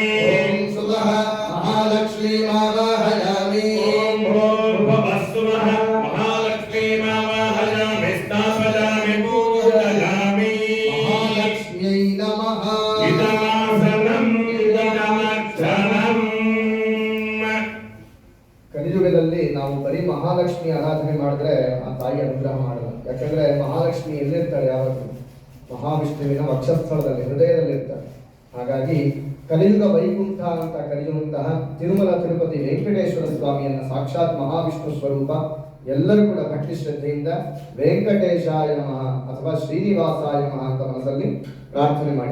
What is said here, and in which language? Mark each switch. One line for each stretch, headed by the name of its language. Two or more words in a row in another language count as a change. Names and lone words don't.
Sanskrit: ॐ सुवः महालक्ष्मीमावाहयामि ॐ भूर्भुवस्सुवः महालक्ष्मीमावाहयामि स्थापयामि पूजयामि महालक्ष्म्यै नमः। इदमासनं इदमक्षणम्
Kannada: ಕಲಿಯುಗದಲ್ಲಿ ನಾವು ಬರೀ ಮಹಾಲಕ್ಷ್ಮಿ ಆರಾಧನೆ ಮಾಡಿದ್ರೆ ಆ ತಾಯಿ ಅನುಗ್ರಹ ಮಾಡಲ್ಲ. ಯಾಕಂದ್ರೆ ಮಹಾಲಕ್ಷ್ಮಿ ಎಲ್ಲಿರ್ತಾಳೆ ಯಾವತ್ತು ಮಹಾವಿಷ್ಣುವಿನ ವಕ್ಷಸ್ಥಳದಲ್ಲಿ ಹೃದಯದಲ್ಲಿರ್ತಾರೆ. ಹಾಗಾಗಿ ಕಲಿಯುಗ ವೈಕುಂಠ ಅಂತ ಕರೆಯುವಂತಹ ತಿರುಮಲ ತಿರುಪತಿ ವೆಂಕಟೇಶ್ವರ ಸ್ವಾಮಿಯನ್ನ ಸಾಕ್ಷಾತ್ ಮಹಾವಿಷ್ಣು ಸ್ವರೂಪ ಎಲ್ಲರೂ ಕೂಡ ಭಕ್ತಿ ಶ್ರದ್ಧೆಯಿಂದ
Sanskrit: ವೆಂಕಟೇಶಾಯ ನಮಃ
Kannada: ಅಥವಾ
Sanskrit: ಶ್ರೀನಿವಾಸಾಯ ನಮಃ
Kannada: ಅಂತ ಮನಸ್ಸಲ್ಲಿ ಪ್ರಾರ್ಥನೆ ಮಾಡಿ.